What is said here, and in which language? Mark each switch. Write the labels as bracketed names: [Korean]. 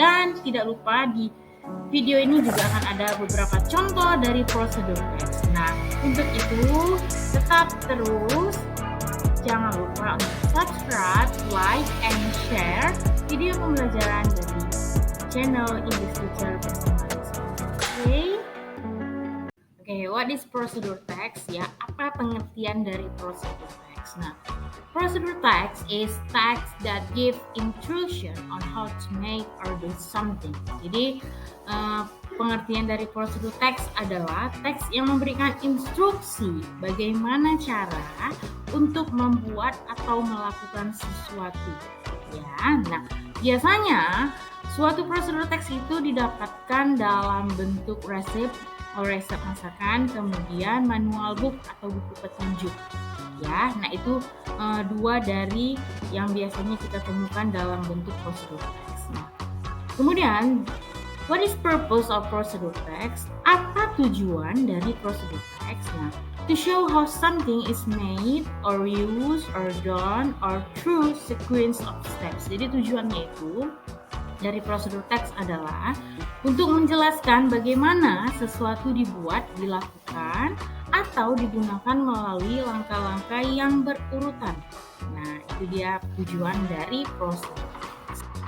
[Indonesian] Dan tidak lupa di video ini juga akan ada beberapa contoh dari prosedur text. Nah, untuk itu tetap terus jangan lupa untuk [English] subscribe, like, and share [Indonesian] video pembelajaran dari channel English Teacher bersama Miss Putri. [English] Oke, what is prosedur text ya? [Indonesian] Apa pengertian dari prosedur text? [English] Nah, prosedur text is text that give instruction on how to make or do something. [Indonesian] Jadi, pengertian dari prosedur teks adalah teks yang memberikan instruksi bagaimana cara untuk membuat atau melakukan sesuatu. Ya, nah biasanya suatu prosedur teks itu didapatkan dalam bentuk resep masakan, kemudian manual book atau buku petunjuk. Ya, nah itu dua dari yang biasanya kita temukan dalam bentuk prosedur teks. Nah, kemudian [English] what is purpose of procedure text? [Indonesian] Apa tujuan dari procedure text? [English] Nah, to show how something is made or used or done or through sequence of steps. [Indonesian] Jadi tujuannya itu dari prosedur teks adalah untuk menjelaskan bagaimana sesuatu dibuat, dilakukan, atau digunakan melalui langkah-langkah yang berurutan. Nah, itu dia tujuan dari prosedur teks.